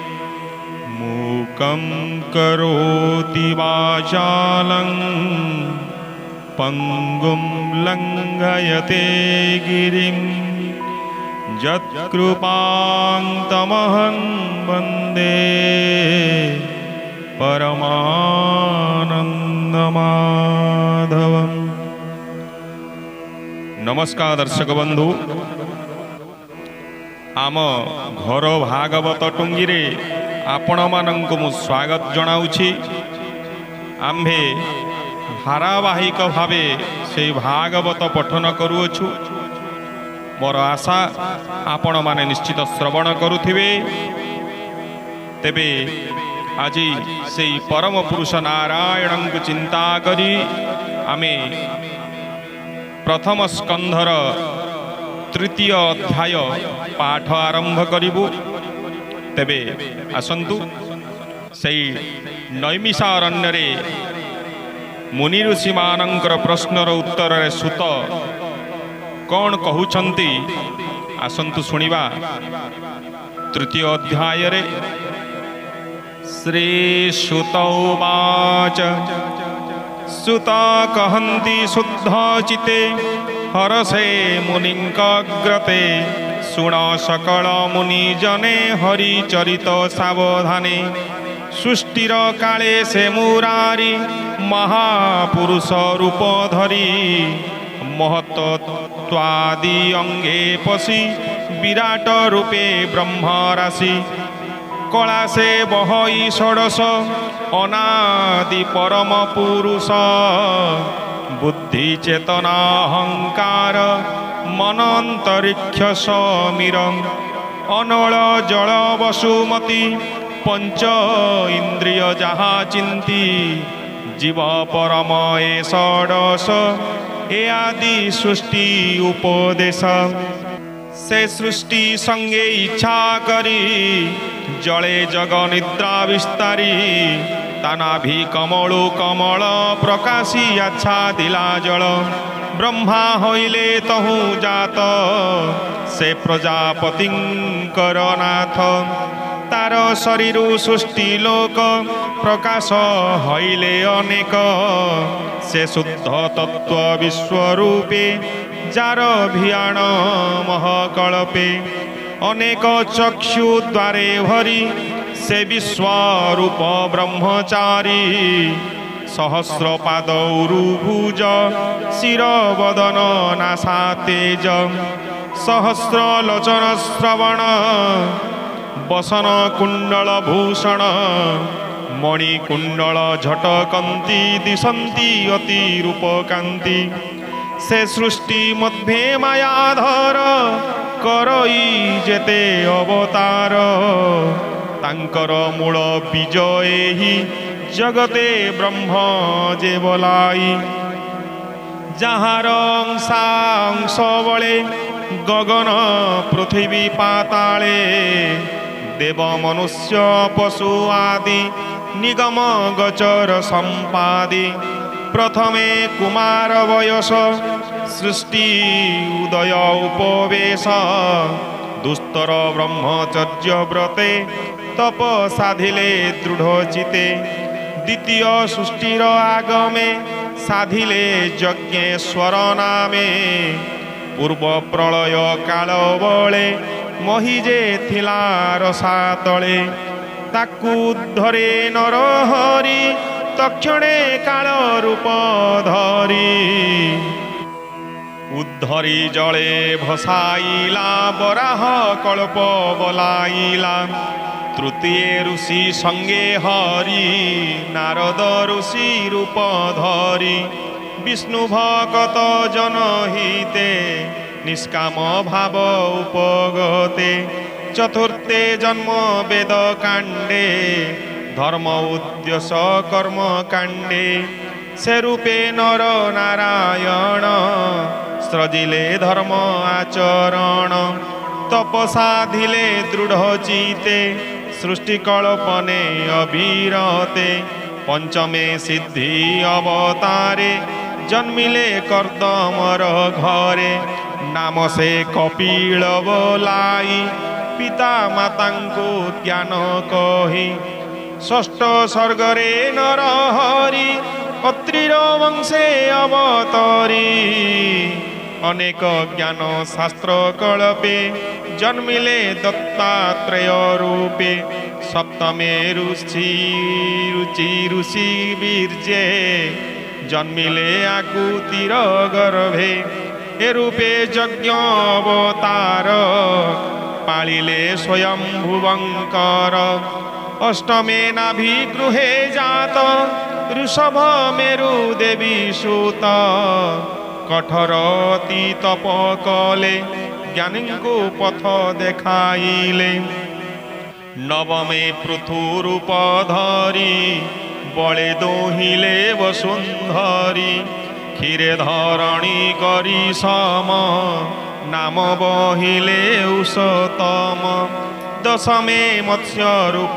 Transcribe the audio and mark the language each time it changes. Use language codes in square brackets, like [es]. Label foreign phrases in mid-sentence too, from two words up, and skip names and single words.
[sa] मूकं करोति वाचालं पङ्गुं लङ्घयते गिरिं यत्कृपां तमहं वन्दे परमानन्दमाधवम्। [or] ନମସ୍କାର ଦର୍ଶକ ବନ୍ଧୁ, ଆମ ଘର ଭାଗବତ ଟୁଙ୍ଗୀ ରେ ଆପଣ ମାନଙ୍କୁ ମୁଁ ସ୍ୱାଗତ ଜଣାଉଛି। ଆମ୍ଭେ ଧାରାବାହିକ ଭାବେ ସେ ଭାଗବତ ପଠନ କରୁଅଛୁ। ମୋର ଆଶା ଆପଣ ମାନେ ନିଶ୍ଚିତ ଶ୍ରବଣ କରୁଥିବେ। ତେବେ ଆଜି ସେ ପରମ ପୁରୁଷ ନାରାୟଣ କୁ ଚିନ୍ତା କରି ଆମେ ପ୍ରଥମ ସ୍କନ୍ଧର ତୃତୀୟ ଅଧ୍ୟାୟ ପାଠ ଆରମ୍ଭ କରିବୁ। ତେବେ ଆସନ୍ତୁ ସେ ନୈମିଷାରଣ୍ୟ ରେ ମୁନି ଋଷି ମାନଙ୍କର ପ୍ରଶ୍ନର ଉତ୍ତର ରେ ସୂତ କଅଣ କହୁଛନ୍ତି ଆସନ୍ତୁ ଶୁଣିବା। ତୃତୀୟ ଅଧ୍ୟାୟ ରେ ଶ୍ରୀ ସୂତ ଉବାଚ ସୂତ କହନ୍ତି ଶୁଦ୍ଧ ଚିତ୍ତେ ହରଷେ ମୁନିଙ୍କ ଅଗ୍ରତେ ଶୁଣ ସକଳ ମୁନି ଜନେ ହରି ଚରିତ ସାବଧାନେ ସୃଷ୍ଟିର କାଳେ ସେ ମୁରାରି ମହାପୁରୁଷ ରୂପ ଧରି ମହତ୍ତ୍ୱାଦି ଅଙ୍ଗେ ପଶି ବିରାଟ ରୂପେ ବ୍ରହ୍ମ ରାଶି କଳା ସେ ବହଇ ଷୋଡ଼ଶ ଅନାଦି ପରମ ପୁରୁଷ ବୁଦ୍ଧି ଚେତନା ଅହଙ୍କାର ମନ ଅନ୍ତରୀକ୍ଷ ସମୀର ଅନଳ ଜଳ ବସୁମତୀ ପଞ୍ଚ ଇନ୍ଦ୍ରିୟ ଯାହା ଚିନ୍ତି ଜୀବ ପରମ ଏ ଷୋଡ଼ଶ ଏ ଆଦି ସୃଷ୍ଟି ଉପଦେଶ ସେ ସୃଷ୍ଟି ସଙ୍ଗେ ଇଚ୍ଛା କରି ଜଳେ ଯୋଗ ନିଦ୍ରା ବିସ୍ତାରି ତାନାଭି କମଳୁ କମଳ ପ୍ରକାଶି ଅଚ୍ଛା ଦିଲା ଜଳ ବ୍ରହ୍ମା ହୋଇଲେ ତହୁଁ ଜାତ ସେ ପ୍ରଜାପତିଙ୍କର ନାଥ ତାର ଶରୀର ସୃଷ୍ଟି ଲୋକ ପ୍ରକାଶ ହୋଇଲେ ଅନେକ ସେ ଶୁଦ୍ଧ ତତ୍ତ୍ୱ ବିଶ୍ୱରୂପେ ଯାର ଭିଆଣ ମହାକଳ୍ପେ ଅନେକ ଚକ୍ଷୁ ଦ୍ୱାରେ ଭରି ସେ ବିଶ୍ୱରୂପ ବ୍ରହ୍ମଚାରୀ ସହସ୍ର ପାଦୋରୁଭୁଜ ଶିର ବଦନ ନାସା ତେଜ ସହସ୍ର ଲୋଚନ ଶ୍ରବଣ ବସନ କୁଣ୍ଡଳ ଭୂଷଣ ମଣିକୁଣ୍ଡଳ ଝଟକନ୍ତି ଦିଶନ୍ତି ଅତି ରୂପକାନ୍ତି ସେ ସୃଷ୍ଟି ମଧ୍ୟ ମାୟାଧର କରଇ ଯେତେ ଅବତାର ତାଙ୍କର ମୂଳ ବୀଜ ଏହି ଜଗତେ ବ୍ରହ୍ମ ଯେ ବୋଲାଇ ଯାହାର ଅଂଶାଂଶ ବଳେ ଗଗନ ପୃଥ୍ୱୀ ପାତାଳେ ଦେବ ମନୁଷ୍ୟ ପଶୁ ଆଦି ନିଗମ ଗୋଚର ସମ୍ପାଦି ପ୍ରଥମେ କୁମାର ବୟସ ସୃଷ୍ଟି ଉଦୟ ଉପବେଶ ଦୁସ୍ତର ବ୍ରହ୍ମଚର୍ଯ୍ୟ ବ୍ରତେ ତପ ସାଧିଲେ ଦୃଢ଼ ଚିତ୍ତେ ଦ୍ୱିତୀୟ ସୃଷ୍ଟିର ଆଗମେ ସାଧିଲେ ଯଜ୍ଞେଶ୍ୱର ନାମେ ପୂର୍ବ ପ୍ରଳୟ କାଳ ବଳେ ମହୀ ଯେ ଥିଲା ରସା ତଳେ ତାକୁ ଧରେ ନରହରି ତତ୍କ୍ଷଣେ କାଳ ରୂପ ଧରି ଉଦ୍ଧରି ଜଳେ ଭସାଇଲା ବରାହ କଳ୍ପ ବୋଲାଇଲା ତୃତୀୟ ଋଷି ସଙ୍ଗେ ହରି ନାରଦ ଋଷି ରୂପ ଧରି ବିଷ୍ଣୁ ଭକତ ଜନହିତେ ନିଷ୍କାମ ଭାବ ଉପଗତେ ଚତୁର୍ଥେ ଜନ୍ମ ବେଦ କାଣ୍ଡେ ଧର୍ମ ଉଦ୍ଦେଶ କର୍ମ କାଣ୍ଡେ ସେ ରୂପେ ନର ନାରାୟଣ ସୃଜିଲେ ଧର୍ମ ଆଚରଣ ତପସାଧିଲେ ଦୃଢ଼ ଚିତ୍ତେ ସୃଷ୍ଟିକଳ୍ପନେ ଅବିରତେ ପଞ୍ଚମେ ସିଦ୍ଧି ଅବତାରେ ଜନ୍ମିଲେ କର୍ଦ୍ଦମର ଘରେ ନାମ ସେ କପିଳ ବୋଲାଇ ପିତା ମାତା କୁ ଜ୍ଞାନ କହି ଷଷ୍ଠ ସର୍ଗରେ ନରହରି ଅତ୍ରିର ବଂଶେ ଅବତରି ଅନେକ ଜ୍ଞାନ ଶାସ୍ତ୍ର କଳ୍ପେ ଜନ୍ମିଲେ ଦତ୍ତାତ୍ରେୟ ରୂପେ ସପ୍ତମେ ଋଷି ବୀର୍ଯ୍ୟେ ଜନ୍ମିଲେ ଆକୂତିର ଗର୍ଭେ ଏ ରୂପେ ଯଜ୍ଞ ଅବତାର ପାଳିଲେ ସ୍ୱୟଂ ଭୁବଙ୍କର ଅଷ୍ଟମେ ନାଭି ଗୃହେ ଜାତ ଋଷଭ ମେରୁ ଦେବୀ ସୁତ କଠୋରତି ତପ କଲେ ଜ୍ଞାନୀ କୁ ପଥ ଦେଖାଇଲେ ନବମେ ପୃଥୁ ରୂପ ଧରି ବଳେ ଦୋହିଲେ ବସୁନ୍ଧରୀ କ୍ଷୀରେ ଧରଣୀ କରି ସମ ନାମ ବହିଲେ ଉଷତମ ଦଶମେ ମତ୍ସ୍ୟ ରୂପ